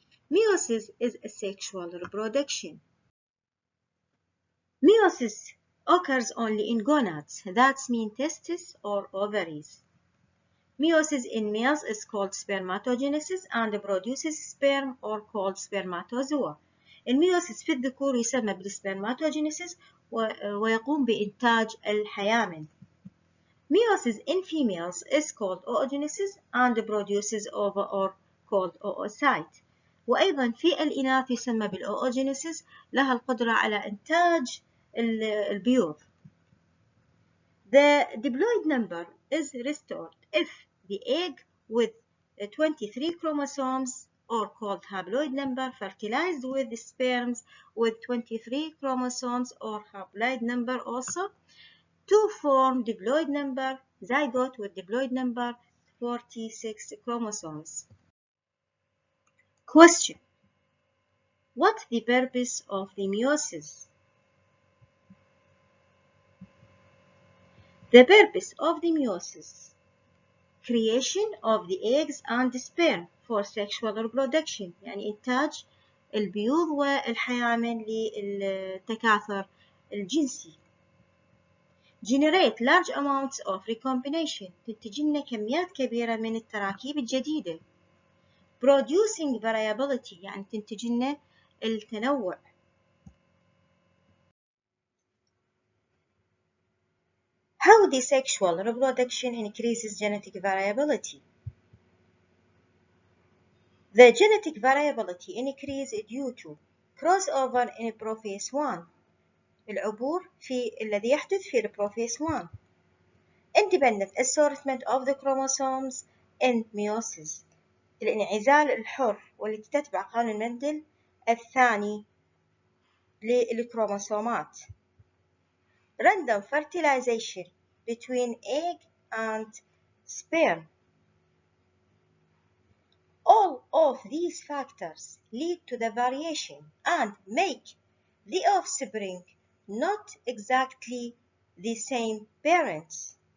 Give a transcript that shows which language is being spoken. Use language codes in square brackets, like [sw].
[en] Meiosis is a sexual reproduction. Meiosis occurs only in gonads, that means testes or ovaries. Meiosis in males is called spermatogenesis and produces sperm or called spermatozoa. [ar] الميوسيس في الذكور يسمى بالسpermatogenesis ويقوم بإنتاج الحيامل. [en] Meiosis in females is called oogenesis and produces ova or called oocyte. [ar] وأيضا في الإناث يسمى بالoogenesis لها القدرة على إنتاج البيوض. [en] The diploid number is restored if the egg with 23 chromosomes or called haploid number fertilized with the sperms with 23 chromosomes or haploid number also to form diploid number zygote with diploid number 46 chromosomes. Question. What's the purpose of the meiosis? The purpose of the meiosis: creation of the eggs and the sperm for sexual reproduction، [ar] يعني إنتاج البيوض والحيامل للتكاثر الجنسي. [en] Generate large amounts of recombination، [ar] تنتج لنا كميات كبيرة من التراكيب الجديدة. [en] Producing variability، [ar] يعني تنتج لنا التنوع. [en] How the sexual reproduction increases genetic variability? The genetic variability increases due to crossover in prophase 1. [ar] العبور الذي يحدث في البروفيس 1. [en] Independent assortment of the chromosomes in meiosis. [ar] الانعزال الحر والتي تتبع قانون مندل الثاني للكروموسومات. [en] Random fertilization between egg and sperm. All of these factors lead to the variation and make the offspring not exactly the same parents.